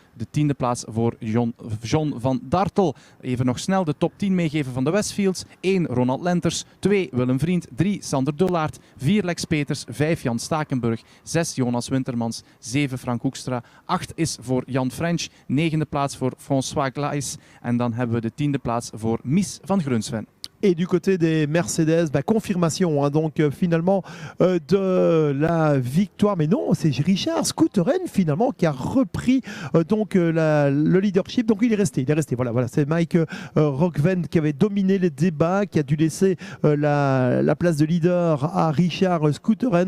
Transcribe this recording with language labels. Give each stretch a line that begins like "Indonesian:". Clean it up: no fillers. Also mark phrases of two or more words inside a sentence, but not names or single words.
Dutch: De 10e plaats voor John van Dartel. Even nog snel de top 10 meegeven van de Westfields. 1 Ronald Lenters. 2 Willem Vriend. 3 Sander Dullaert. 4 Lex Peters. 5 Jan Stakenburg. 6 Jonas Wintermans. 7 Frank Hoekstra. 8 is voor Jan French. 9e plaats voor François Glais. En dan hebben we de 10e plaats voor Mies van Grunsven.
French: Et du côté des Mercedes, confirmation donc finalement de la victoire. Mais non, c'est Richard Schouteren finalement qui a repris le leadership. Donc il est resté. Voilà, c'est Mike Rockven qui avait dominé les débats, qui a dû laisser la place de leader à Richard Schouteren.